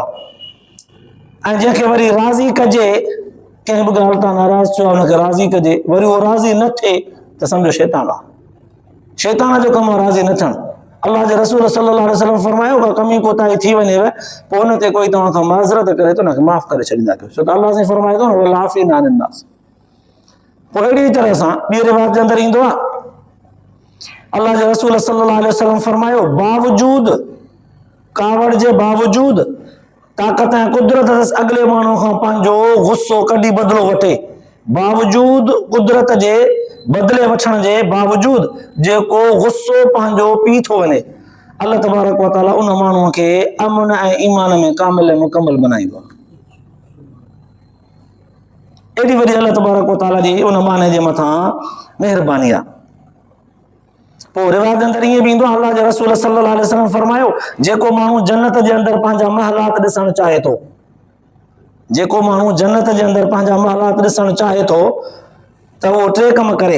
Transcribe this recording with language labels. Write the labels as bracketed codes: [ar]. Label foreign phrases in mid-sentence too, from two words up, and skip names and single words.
[sd] ऐं जंहिंखे वरी राज़ी कजे, कंहिं बि ॻाल्हि तां नाराज़ थियो हुनखे राज़ी कजे, वरी उहो राज़ी न थिए त सम्झो शैतान आहे। शैतान जो कमु आहे राज़ी न थियणु। अल्लाह जे रसूल [ar] صلى الله عليه وسلم [sd] फरमायो का कमी कोताही थी वञेव पोइ हुन ते कोई तव्हां खां माज़रत करे त हुनखे माफ़ करे छॾींदा कयो, छो त अल्लाह साईं फरमाए थो न [ar] والعافين عن الناس. [sd] पोइ अहिड़ी तरह सां ॿी रिवायत जे अंदरि ईंदो आहे, अल्लाह जे रसूल [ar] صلى الله عليه وسلم [sd] फरमायो बावजूद, कावड़ जे बावजूद ताक़त ऐं कुदरत अथसि अॻिले माण्हू खां पंहिंजो गुस्सो कॾहिं बदिलो वठे। बावजूद कुदरत जे बदिले वठण जे बावजूद जेको गुस्सो पंहिंजो पी थो वञे, अल्लाह [ar] تبارك وتعالى [sd] उन माण्हूअ खे अमन ऐं ईमान में कामिल ऐं मुकम्मल बनाईंदो आहे। एॾी वॾी अल्लाह [ar] تبارك وتعالى [sd] जी उन माने जे मथां महिरबानी आहे। पोइ रिवायत जे अंदरि ईअं बि ईंदो आहे, अल्लाह जे रसूल [ar] صلى الله عليه وسلم [sd] फरमायो जेको माण्हू जन्नत जे अंदरि पंहिंजा महलात ॾिसणु चाहे थो, जेको माण्हू जन्नत जे अंदरि पंहिंजा महलात ॾिसणु चाहे थो त उहो टे कम करे।